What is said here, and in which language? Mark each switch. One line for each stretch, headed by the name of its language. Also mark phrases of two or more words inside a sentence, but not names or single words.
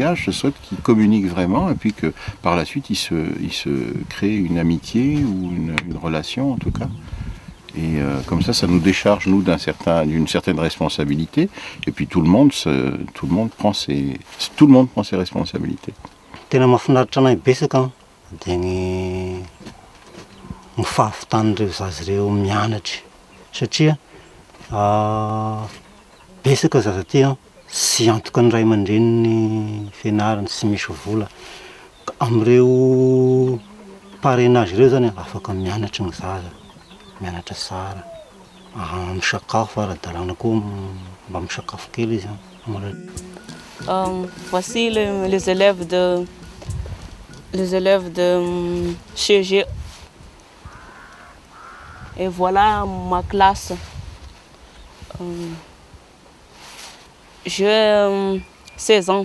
French: Je souhaite qu'ils communiquent vraiment et puis que par la suite, ils se créent une amitié ou une relation en tout cas. Et comme ça nous décharge nous d'une certaine responsabilité. Et puis tout le monde prend ses responsabilités.
Malagasy: Mifafitany zaza ireo mianatra satria betsaka zaza ty sy antoka ny ray aman-dreniny fianarany sy misy vola am'ireo parrainage ireo zany afaka mianatra ny zaza mianatra tsara misakafo ara-dalàna koa mba misakafo kely izy.
French: Voici les élèves de CG. Et voilà ma classe. J'ai 16 ans.